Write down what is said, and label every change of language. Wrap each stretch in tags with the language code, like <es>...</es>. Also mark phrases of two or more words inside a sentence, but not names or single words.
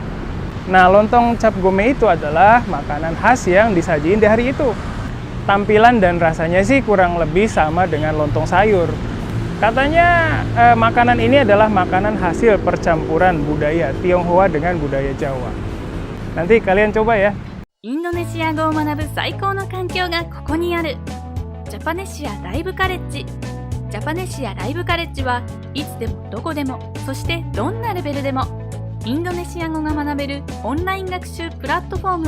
<id>Nah, lontong cap gomeh itu adalah makanan khas yang disajiin di hari itu. Tampilan dan rasanya sih kurang lebih sama dengan lontong sayur. Katanya makanan ini adalah makanan hasil percampuran budaya Tionghoa dengan budaya Jawa. Nanti kalian coba ya.</id> <ja>インドネシア語を学ぶ最高の環境がここにある。ジャパネシアライブカレッジ。ジャパネシアライブカレッジはいつでもどこでも、そしてどんなレベルでもインドネシア語が学べるオンライン学習プラットフォーム。</ja>